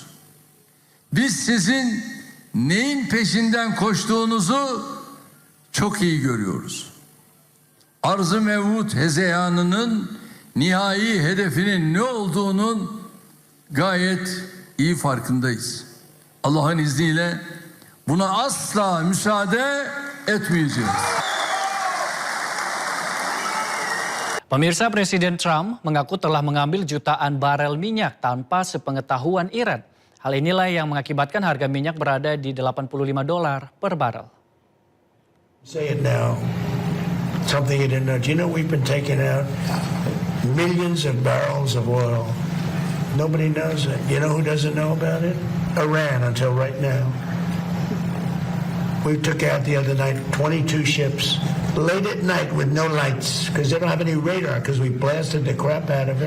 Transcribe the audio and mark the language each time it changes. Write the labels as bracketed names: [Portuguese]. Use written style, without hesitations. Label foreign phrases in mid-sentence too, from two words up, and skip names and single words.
[Turkish] Biz sizin neyin peşinden koştuğunuzu çok iyi görüyoruz. Arz-ı mevut hezeyanının nihai hedefinin ne olduğunun gayet iyi farkındayız. Allah'ın izniyle buna asla müsaade etmeyeceğiz. [Indonesian] Pemirsa, Presiden Trump mengaku telah mengambil jutaan barel minyak tanpa sepengetahuan Iran. Hal inilah yang mengakibatkan harga minyak berada di $85 per barel. [English] Say it now. Something you didn't know. Do you know we've been taking out millions of barrels of oil? Nobody knows it. You know who doesn't know about it? Iran until right now. We took out the other night 22 ships late at night with no lights because they don't have any radar because we blasted the crap out of it.